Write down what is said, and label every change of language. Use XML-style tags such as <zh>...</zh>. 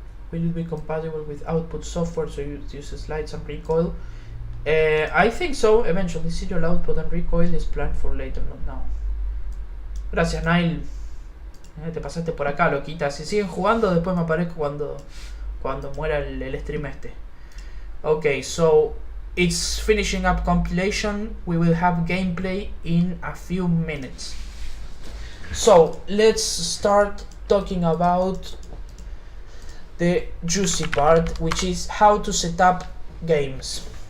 <en>Will it be compatible with output software so you use slides and recoil? I think so, eventually. Serial output and recoil is planned for later, not now.</en> <es>Gracias, Nail. Te pasaste por acá, loquita. Si siguen jugando, después me aparezco cuando muera el stream este.</es> <en>Okay, so it's finishing up compilation. We will have gameplay in a few minutes. So let's start talking about the juicy part, which is how to set up games.</en>